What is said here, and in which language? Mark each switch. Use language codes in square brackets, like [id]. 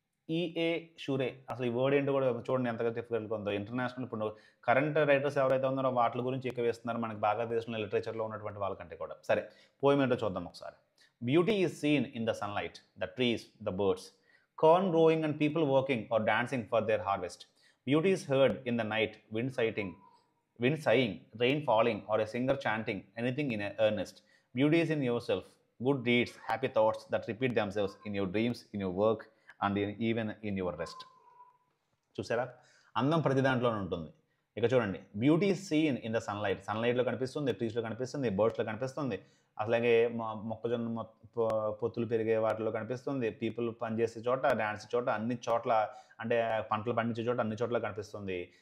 [te] EA షూరే అసలు ఈ word ఏంటో కూడా చూడండి ఎంతగా డిఫికల్ట్గా ఉందో. ఇంటర్నేషనల్ ఇప్పుడు కరెంట్ రైటర్స్ ఎవరైతే ఉన్నారో వాటి గురించి ఎక్కువ వేస్తున్నారు మనకి బాగా తెలిసిన లిటరేచర్లో ఉన్నటువంటి వాళ్ళకంటే కూడా. సరే పోయం ఏంటో చూద్దాం ఒకసారి. [en] Beauty is seen in the sunlight, the trees, the birds, corn growing and people working or dancing for their harvest. Beauty is heard in the night, wind sighing, rain falling, or a singer chanting anything in earnest. Beauty is in yourself, good deeds, happy thoughts that repeat themselves in your dreams, in your work, and even in your rest. [te] చూసారా, అందం ప్రతి దాంట్లోనే ఉంటుంది. ఇక చూడండి, [en] beauty seen in the సన్లైట్లో [te] కనిపిస్తుంది, ట్రీస్లో కనిపిస్తుంది, బర్డ్స్లో కనిపిస్తుంది, అట్లాగే మొక్కజొన్న పొత్తులు పెరిగే వాటిలో కనిపిస్తుంది, పీపుల్ పనిచేసే చోట, డ్యాన్స్ చోట, అన్ని చోట్ల, అంటే పంటలు పండించే చోట అన్ని చోట్ల కనిపిస్తుంది.